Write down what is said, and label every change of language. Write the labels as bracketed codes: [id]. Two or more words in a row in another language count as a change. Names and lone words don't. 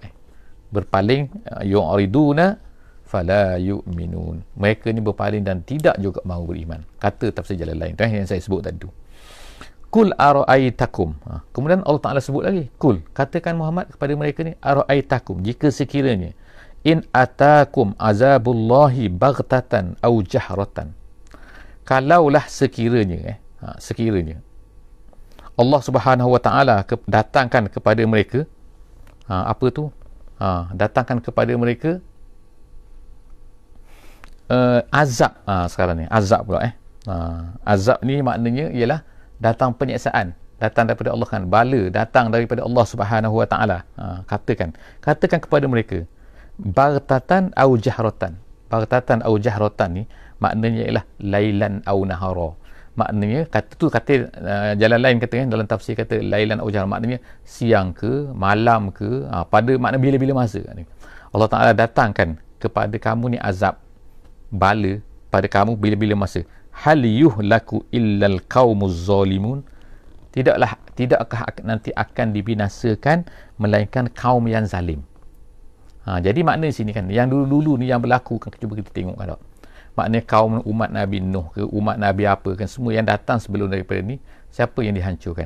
[ar] Berpaling, يعرضون فلا يؤمنون. [ms] Mereka ni berpaling dan tidak juga mahu beriman. Kata tafsir jalan lain tu yang saya sebut tadi tu. [ar] قل أرأيتكم. [ms] Kemudian [ar] الله تعالى [ms] sebut lagi, kul, katakan Muhammad kepada mereka ni, ara'aitakum, jika sekiranya [ar] إن أتاكم عذاب الله بغتة أو جهرة, [ms] kalaulah sekiranya sekiranya [ar] الله سبحانه وتعالى [ms] datangkan kepada mereka apa tu datangkan kepada mereka azab. Sekarang ni azab pula azab ni maknanya ialah datang penyiksaan, datang daripada Allah kan, bala datang daripada [ar] الله سبحانه وتعالى. [ms] Katakan kepada mereka, [ar] بغتة أو جهرة. بغتة أو جهرة [ms] ni maknanya ialah [ar] ليلا أو نهارا. [ms] Maknanya kata jalan lain kata dalam tafsir kata [ar] ليلا أو جهرة, [ms] maknanya siang ke malam ke, pada makna bila-bila masa ni Allah Taala datangkan kepada kamu ni azab, bala pada kamu bila-bila masa. [ar] هل يهلك إلا القوم الظالمون, [ms] tidakkah nanti akan dibinasakan melainkan kaum yang zalim. Jadi makna sini kan, yang dulu-dulu ni yang berlaku kan, cuba kita tengok kan tak? Maknanya kaum umat Nabi Nuh ke, umat Nabi apa kan, semua yang datang sebelum daripada ni, siapa yang dihancurkan?